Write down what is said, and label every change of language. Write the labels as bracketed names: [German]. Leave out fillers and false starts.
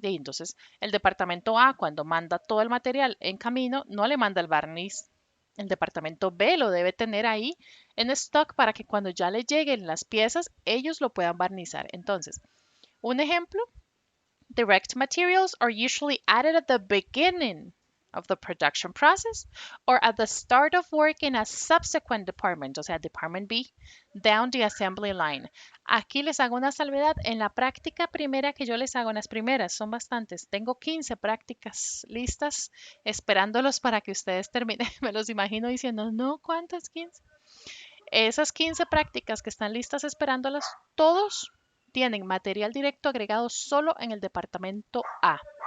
[Spanish] Y entonces, el departamento A, cuando manda todo el material en camino, no le manda el barniz. El departamento B lo debe tener ahí en stock para que cuando ya le lleguen las piezas, ellos lo puedan barnizar. Entonces, un ejemplo, [English] direct materials are usually added at the beginning of the production process or at the start of work in a subsequent department, [Spanish] o sea, [English] Department B, down the assembly line. [Spanish] Aquí les hago una salvedad. En la práctica primera que yo les hago, en las primeras, son bastantes. Tengo 15 prácticas listas esperándolos para que ustedes terminen. Me los imagino diciendo, no, ¿cuántas 15? Esas 15 prácticas que están listas esperándolas, todos tienen material directo agregado solo en el departamento A.